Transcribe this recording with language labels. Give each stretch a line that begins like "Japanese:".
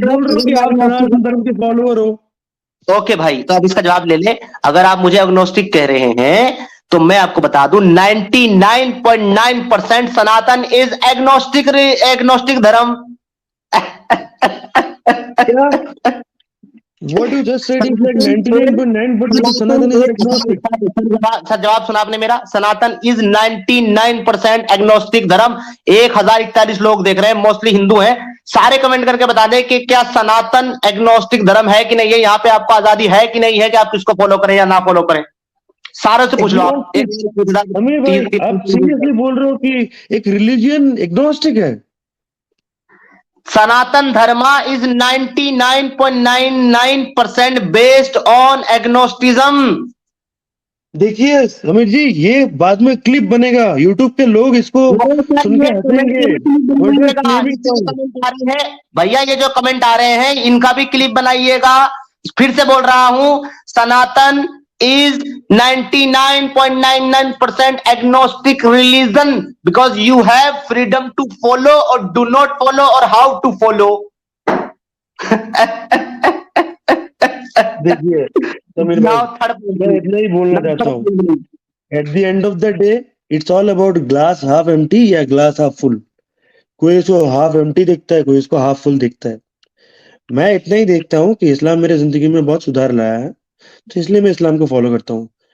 Hindi: दूं, बोल रहे हो कि मैं आप सनातन धर्म के फॉलोअर हो। ओके भाई, तो अब इसका जवाब ले ले। अगर आप मुझे एग्नोस्टिक कह रहे हैं तो मैं आपको बता दूं 99.9% सनातन इज एग्नोस्टिक, एग्नोस्टिक धर्म। क्या?
English: What you just said is like 99.9% of Sanatan is agnostic.
Hindi: Sir जवाब सुना आपने मेरा। सनातन इज 99% एग्नोस्टिक धर्म। 1041 लोग देख रहे हैं, मोस्टली हिंदू हैं। सारे कमेंट करके बता दें कि क्या सनातन एग्नोस्टिक धर्म है कि नहीं है। यहाँ पे आपको आजादी है कि नहीं है कि आप किसको फॉलो करें या ना फॉलो करें। सारों से पूछ लो आप। एग्नोस्टिक? अमीर भाई, आप सीरियसली बोल रहे हो कि एक रिलीजियन एग्नोस्टिक है?
English: Sanatan Dharma is 99.99% based on agnosticism.
Hindi: देखिए समीर जी, ये बाद में क्लिप बनेगा, यूट्यूब पे लोग इसको सुन के हंसेंगे।
English: What you are claiming now?
Hindi: भैया ये जो कमेंट आ रहे हैं इनका भी क्लिप बनाइएगा। फिर से बोल रहा हूं,
English: Sanatan is 99.99% agnostic religion because you have freedom to follow or do not follow or how to follow.
Hindi: देखिए समीर भाई, मैं इतना ही बोलना चाहता हूँ,
English: at the end of the day it's all about glass half empty
Hindi: या ग्लास हाफ फुल। कोई इसको हाफ एम्प्टी दिखता है, कोई इसको हाफ फुल दिखता है। मैं इतना ही देखता हूँ कि इस्लाम मेरे जिंदगी में बहुत सुधार लाया है, तो इसलिए मैं इस्लाम को फॉलो करता हूँ।